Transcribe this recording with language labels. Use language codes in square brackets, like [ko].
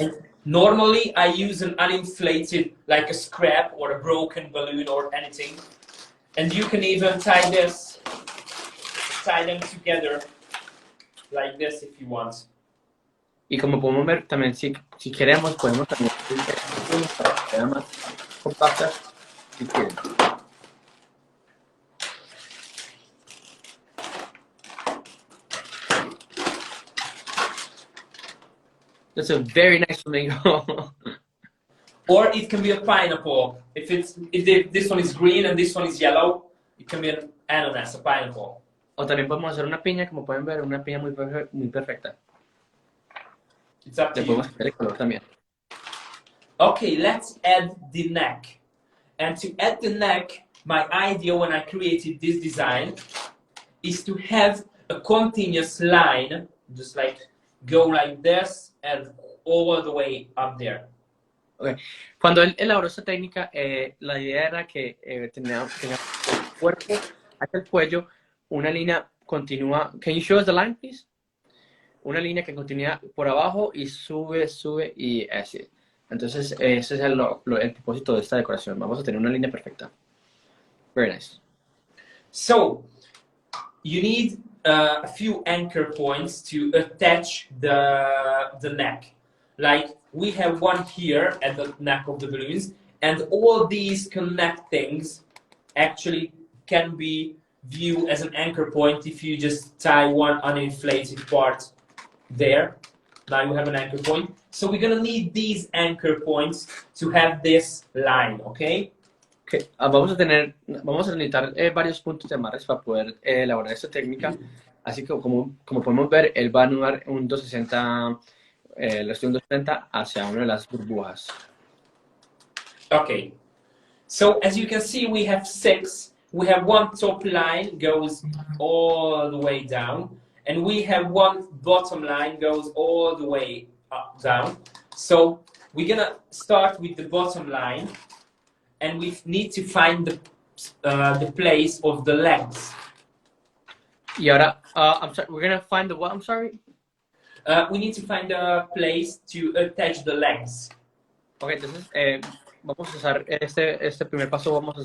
[en] And normally, I use an uninflated, like a scrap or a broken balloon or anything. And you can even tie them together like this if you want. [es] Y como podemos ver, también si queremos, podemos también para que quede más compactas si quieren. [en] That's a very nice flamingo. Or it can be a pineapple. If this one is green and this one is yellow, it can be an ananas, a pineapple. [es] O también podemos hacer una piña, como pueden ver, una piña muy perfecta. [en] It's up to [es] Le [en] you. [es] podemos hacer el color también. [en] Okay, let's add the neck. And to add the neck, my idea when I created this design is to have a continuous line, just like go like this and all the way up there. Okay. [es] Cuando él elaboró esta técnica, la idea era que tenía el cuerpo hasta el cuello, una línea continua. [en] Can you show us the line, please? [es] Una línea que continúa por abajo y sube y así. Entonces, ese es el propósito de esta decoración. Vamos a tener una línea perfecta. [en] Very nice. So, you need a few anchor points to attach the neck. Like we have one here at the neck of the balloons, and all these connectings actually can be viewed as an anchor point if you just tie one uninflated part there. Now you have an anchor point. So we're gonna need these anchor points to have this line, okay? Okay. [es] Vamos a necesitar varios puntos de amarres para poder elaborar esta técnica. Así que como podemos ver, él va a anudar un 260, la un 260 hacia una de las burbujas. [en] Okay. So as you can see, we have 6. We have one top line goes all the way down, and we have one bottom line goes all the way up down. So we're gonna start with the bottom line, and we need to find the place of the legs. [es] Y ahora, [en] I'm sorry, we're gonna find the what? I'm sorry. We need to find a place to attach the legs. [es] Okay, entonces vamos a usar este primer paso.